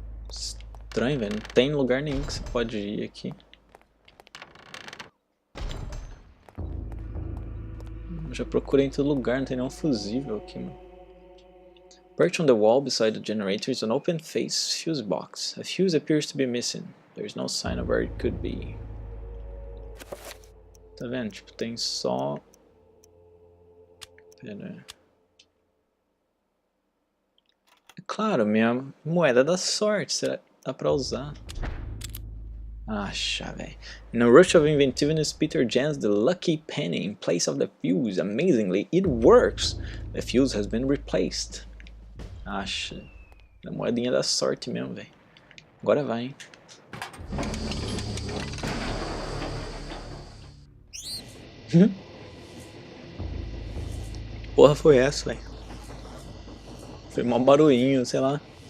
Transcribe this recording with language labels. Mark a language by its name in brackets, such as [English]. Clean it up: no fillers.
[Portuguese] Estranho, velho. Não tem lugar nenhum que você pode ir aqui. Eu já procurei em todo lugar, não tem nenhum fusível aqui, mano. [English] Perched on the wall beside the generator is an open-faced fuse box. A fuse appears to be missing. There is no sign of where it could be. [Portuguese] Tá vendo? Tipo, tem só... Pera. É claro, minha moeda da sorte. Será que dá pra usar? Acha, velho. [English] In a rush of inventiveness, Peter jams the lucky penny in place of the fuse. Amazingly, it works. The fuse has been replaced. [Portuguese] Acha. A moedinha da sorte mesmo, velho. Agora vai, hein. Porra foi essa, velho? Foi mó barulhinho, sei lá.